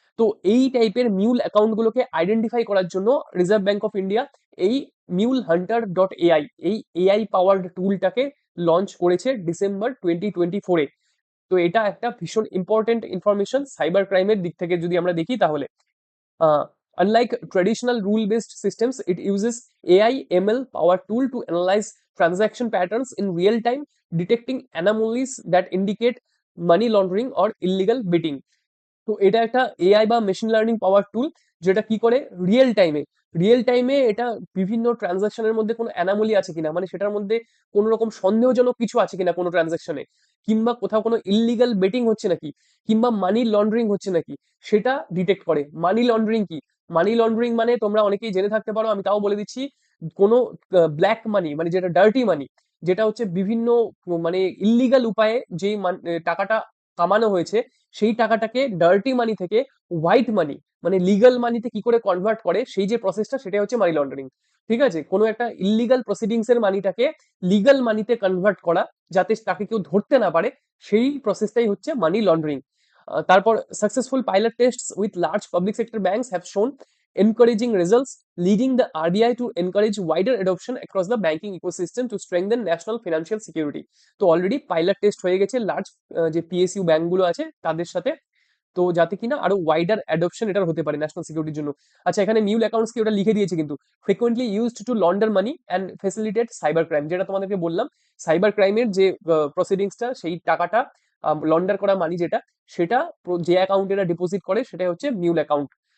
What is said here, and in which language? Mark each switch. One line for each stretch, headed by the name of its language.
Bangla: তো এই টাইপের মিউল অ্যাকাউন্ট গুলোকে আইডেন্টিফাই করার জন্য রিজার্ভ ব্যাংক অফ ইন্ডিয়া এই মিউল হান্টার ডট এআই, এই এআই পাওয়ার্ড টুলটাকে লঞ্চ করেছে ডিসেম্বর 2024-এ। তো এটা একটা ভীষণ ইম্পর্টেন্ট ইনফরমেশন সাইবার ক্রাইমের দিক থেকে যদি আমরা দেখি তাহলে।
English: Unlike traditional rule-based systems, it uses AI ML power tool to analyze transaction patterns in real time, detecting anomalies that indicate money laundering or illegal betting.
Bangla: তো এটা একটা এআই বা মেশিন লার্নিং পাওয়ার টুল, যেটা কি করে রিয়েল টাইমে এটা বিভিন্ন ট্রানজাকশনের মধ্যে কোনো অ্যানামলি আছে কিনা, মানে সেটার মধ্যে কোনো রকম সন্দেহজনক কিছু আছে কিনা কোনো ট্রানজাকশনে, কিংবা কোথাও কোনো ইললিগাল বেটিং হচ্ছে নাকি, কিংবা মানি লন্ডারিং হচ্ছে নাকি, সেটা ডিটেক্ট করে। মানি লন্ডারিং কি? মানি লন্ডারিং মানে তোমরা অনেকেই জেনে থাকতে পারো, আমি তাও বলে দিচ্ছি। কোনো ব্ল্যাক মানি, মানে যেটা ডার্টি মানি, যেটা হচ্ছে বিভিন্ন মানে ইল্লিগাল উপায়ে যেই টাকাটা কামানো হয়েছে, সেই টাকাটাকে ডার্টি মানি থেকে হোয়াইট মানি, মানে লিগাল মানিতে কি করে কনভার্ট করে, সেই যে প্রসেসটা, সেটাই হচ্ছে মানি লন্ডারিং। ঠিক আছে? কোনো একটা ইললিগাল প্রসিডিংস এর মানিটাকে লিগাল মানিতে কনভার্ট করা, যাতে তাকে কেউ ধরতে না পারে, সেই প্রসেসটাই হচ্ছে মানি লন্ডারিং।
English: তারপর successful pilot tests with large public sector banks have shown encouraging results, leading the RBI to encourage wider adoption across the banking ecosystem to strengthen national financial security.
Bangla: তো অলরেডি পাইলট টেস্ট হয়ে গেছে large যে PSU ব্যাংকগুলো আছে তাদের সাথে, তো যাতে কিনা আরো ওয়াইডার অ্যাডপশন এটার হতে পারে ন্যাশনাল সিকিউরিটির জন্য। আচ্ছা, এখানে মিউল অ্যাকাউন্টস কি ওটা লিখে দিয়েছে কিন্তু,
English: frequently used to launder money and facilitate cyber crime,
Bangla: যেটা তোমাদেরকে বললাম, সাইবার ক্রাইমের যে প্রসিডিংসটা, সেই টাকাটা লন্ডার করা মানি যেটা, সেটা যে অ্যাকাউন্টে এটা ডিপোজিট করে, সেটাই হচ্ছে মিউল অ্যাকাউন্ট।